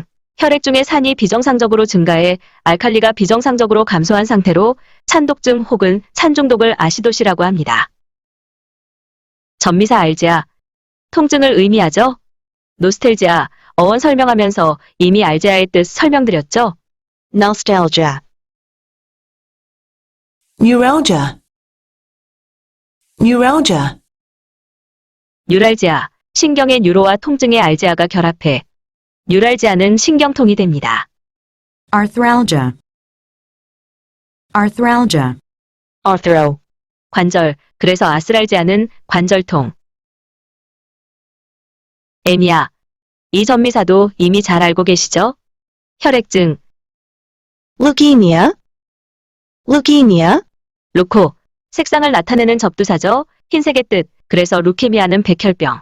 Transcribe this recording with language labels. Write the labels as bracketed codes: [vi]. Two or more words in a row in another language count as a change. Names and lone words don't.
[ko] 혈액 중에 산이 비정상적으로 증가해 알칼리가 비정상적으로 감소한 상태로 찬독증 혹은 찬중독을 아시도시라고 합니다. 전미사 알지아, 통증을 의미하죠? 노스텔지아, 어원 설명하면서 이미 알지아의 뜻 설명드렸죠? [en] nostalgia, neuralgia, neuralgia, [ko] 뉴랄지아, 신경의 뉴로와 통증의 알지아가 결합해 뉴랄지아는 신경통이 됩니다. [en] Arthralgia. Arthralgia. arthro, [ko] 관절, 그래서 아스랄지아는 관절통. 에미아, 이 전미사도 이미 잘 알고 계시죠? 혈액증, [en] leukemia, leukemia, [ko] 루코, 색상을 나타내는 접두사죠? 흰색의 뜻, 그래서 루케미아는 백혈병.